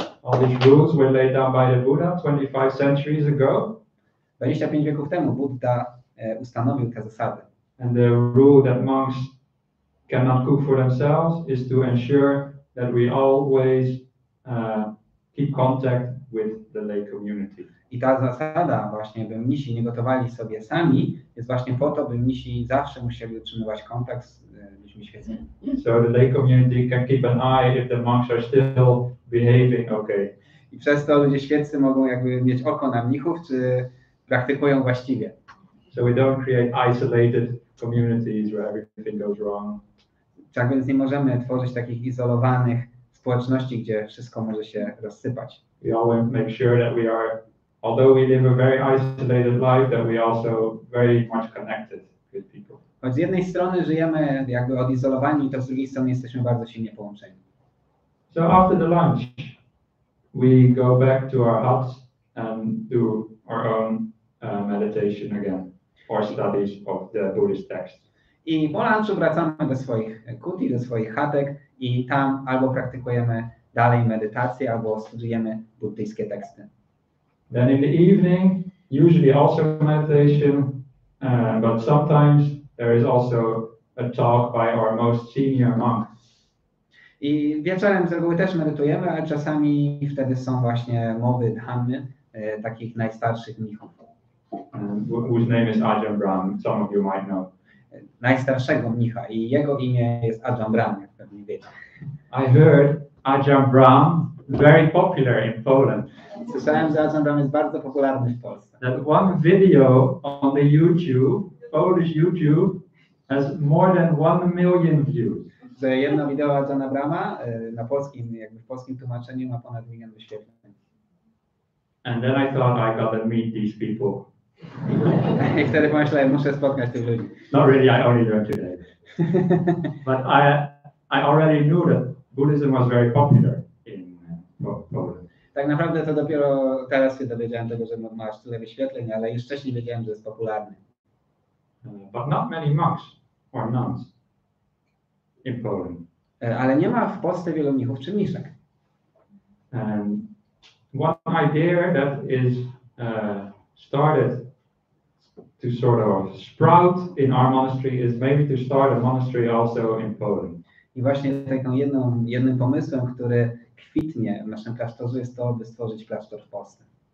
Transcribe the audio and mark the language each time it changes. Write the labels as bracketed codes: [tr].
[en] All these rules were laid down by the Buddha 25 centuries ago. [pl] 25 wieków temu Buddha ustanowił te zasady. [en] And the rule that monks cannot cook for themselves is to ensure that we always keep contact with the lay community. [pl] I ta zasada właśnie, by mnisi nie gotowali sobie sami, jest właśnie po to, by mnisi zawsze musieli utrzymywać kontakt z ludźmi świeckimi. [en] So the lay community can keep an eye if the monks are still behaving okay. [pl] I przez to ludzie świeccy mogą jakby mieć oko na mnichów, czy praktykują właściwie. [en] So we don't create isolated communities where everything goes wrong. [pl] Tak więc nie możemy tworzyć takich izolowanych społeczności, gdzie wszystko może się rozsypać. [en] We always make sure that we are, although we live a very isolated life, that we also very much connected with people. [pl] Choć z jednej strony żyjemy jakby odizolowani, to z drugiej strony jesteśmy bardzo silnie połączeni. [en] So after the lunch, we go back to our huts and do our own meditation again, or studies of the Buddhist text. [pl] I po lunchu wracamy do swoich kuti, do swoich chatek i tam albo praktykujemy dalej medytację, albo studiujemy buddyjskie teksty. [en] Then in the evening, usually also meditation, but sometimes there is also a talk by our most senior monk. [pl] I wieczorem z reguły też medytujemy, ale czasami wtedy są właśnie mowy Dhammy, takich najstarszych mnichów. [en] whose name is Ajahna Brahma. Some of you might know. [pl] Najstarszego mnicha i jego imię jest Ajahna Brahma, jak pewnie wiecie. [en] I heard Ajahna Brahma very popular in Poland. [pl] Słyszałem, że Ajahna Brahma jest bardzo popularny w Polsce. [en] That one video on the YouTube, Polish YouTube, has more than 1 million views. [pl] Że jedno wideo Ajahna Brahma na polskim, jakby w polskim tłumaczeniu ma ponad 1 milion wyświetleń. [en] And then I thought I gotta meet these people. [pl] I wtedy pomyślałem, muszę spotkać tych ludzi. [en] Not really, I only learned today. But I already knew that Buddhism was very popular in Poland. [pl] Tak naprawdę to dopiero teraz się dowiedziałem tego, że ma aż tyle wyświetleń, ale już wcześniej wiedziałem, że jest popularny. [en] But not many monks or nuns in Poland. [pl] Ale nie ma w Polsce wielu mnichów czy mniszek. [en] And one idea that is started to sort of sprout in our monastery is maybe to start a monastery also in Poland. [pl] I właśnie taką jednym pomysłem, który kwitnie w naszym klasztorze, jest to, by stworzyć klasztor w Polsce.